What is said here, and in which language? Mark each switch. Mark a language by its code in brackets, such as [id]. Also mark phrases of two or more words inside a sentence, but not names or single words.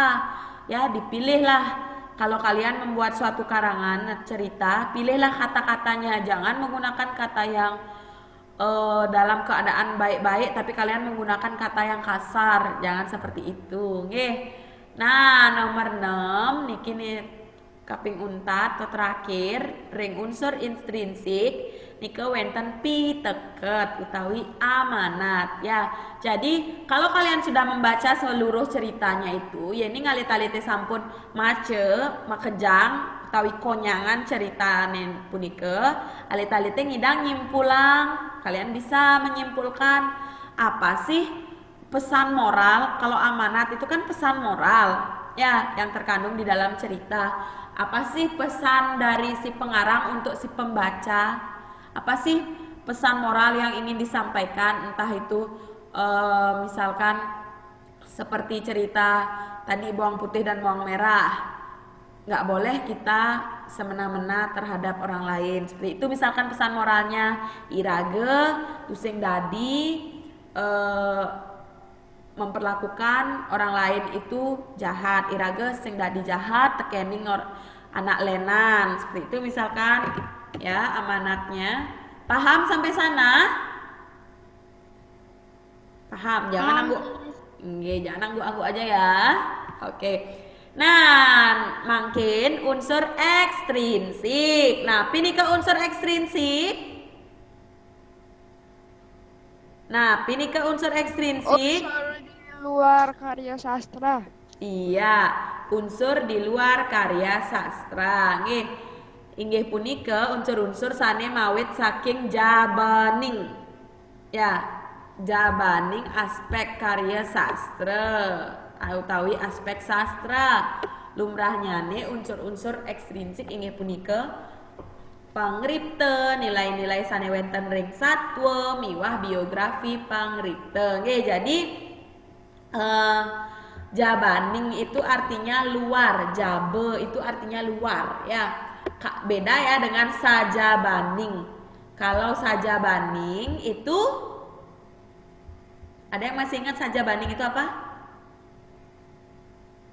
[id] Ya, dipilihlah. Kalau kalian membuat suatu karangan cerita, pilihlah kata-katanya. Jangan menggunakan kata yang dalam keadaan baik-baik tapi kalian menggunakan kata yang kasar. Jangan seperti itu, [ban] Nah, nomor 6 niki nih kaping untat atau terakhir ring [id] unsur intrinsik [ban] nike wenten piteket utawi amanat ya. Jadi kalau kalian sudah membaca seluruh ceritanya itu ya ini ngalih-alih sampun makejang utawi konyangan ceritane punike alih-alih ngidang nyimpulang. [id] Kalian bisa menyimpulkan apa sih pesan moral. Kalau amanat itu kan pesan moral ya yang terkandung di dalam cerita. Apa sih pesan dari si pengarang untuk si pembaca? Apa sih pesan moral yang ingin disampaikan? Entah itu misalkan seperti cerita tadi bawang putih dan bawang merah. Nggak boleh kita semena-mena terhadap orang lain. Seperti itu misalkan pesan moralnya. [ban] Irage, tusing dadi, [id] memperlakukan orang lain itu jahat. [ban] Irage sing dadi jahat tekening anak lenan. [id] Seperti itu misalkan ya amanatnya. Paham sampai sana? Paham? Jangan angguk aja ya. Oke. Nah, makin unsur ekstrinsik. Nah, pilih ke unsur ekstrinsik. Unsur di luar karya sastra. Iya, unsur di luar karya sastra. [ban] Inggih punika unsur-unsur sane mawit saking jabaning. [id] Ya, jabaning aspek karya sastra. [ban] Utawi aspek sastra. Lumrahnya unsur-unsur ekstrinsik inggih punika pangripte, nilai-nilai sane wenten ring satwa, miwah biografi pangripte. [id] Jadi jabaning itu artinya luar, jabe itu artinya luar ya. Beda ya dengan sajabaning. Kalau sajabaning itu ada yang masih ingat sajabaning itu apa?